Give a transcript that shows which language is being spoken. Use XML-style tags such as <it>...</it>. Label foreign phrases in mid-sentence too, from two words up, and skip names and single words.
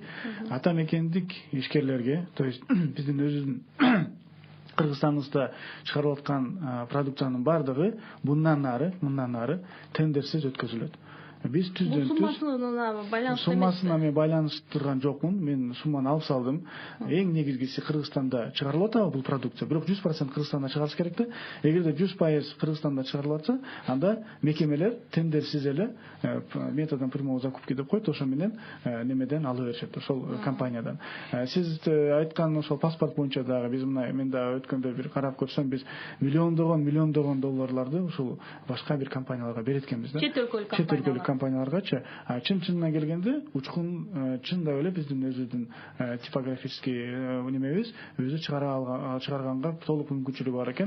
<ky>Ата мекендик ишкерлерге,</ky> <ru>то есть</ru> <ky>биздин өзүбүздүн Кыргызстаныбызда чыгарылып аткан продукциянын баардыгы мындан ары тендерсиз өткөзүлөт. биз түздөн түз суммасына мен байланыштырган жокмун. Мен сумманы алып салдым. Эң негизгиси Кыргызстанда чыгарылып атабы бул продукция, бирок 100% Кыргызстанда чыгарыш керек да. Эгерде 100% Кыргызстанда чыгарылып атса, анда мекемелер тендерсиз эле</ky> <ru>методом прямого закупки</ru> <ky>деп коет, ошо менен немеден алып беришет, ошол компаниядан. Сиз айткан ошол паспорт боюнча дагы биз мен дагы өткөндө бир карап көрсөм, биз миллиондогон долларларды ушул башка бир компанияларга берет экенбиз да. Чет өлкөлүк компанияларгачы. Чын келгенде учкун чындап эле биздин өзүбүздүн типографический немебиз өзү чыгарганга толук мүмкүнчүлүгү бар экен.</ky>